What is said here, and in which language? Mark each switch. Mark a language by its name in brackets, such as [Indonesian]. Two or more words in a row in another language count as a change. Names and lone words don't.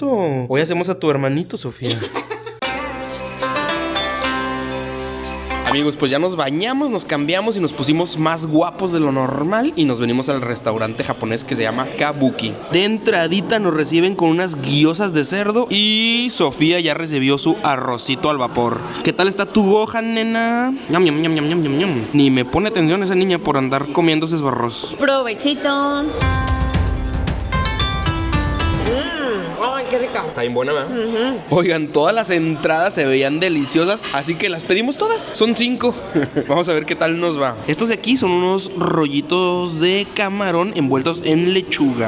[Spanish] Hoy hacemos a tu hermanito, Sofía. Amigos, pues ya nos bañamos, nos cambiamos y nos pusimos más guapos de lo normal y nos venimos al restaurante japonés que se llama Kabuki. De entradita nos reciben con unas gyozas de cerdo y Sofía ya recibió su arrocito al vapor. ¿Qué tal está tu Gohan, nena? Ñam, ñam, ñam, ñam, ñam, ñam, ñam. Ni me pone atención esa niña por andar comiéndose esos arroz. Provechito. Ay, qué rica. Está bien buena, ¿verdad? Oigan, todas las entradas se veían deliciosas, así que las pedimos todas. Son 5. Vamos a ver qué tal nos va. Estos de aquí son unos rollitos de camarón envueltos en lechuga.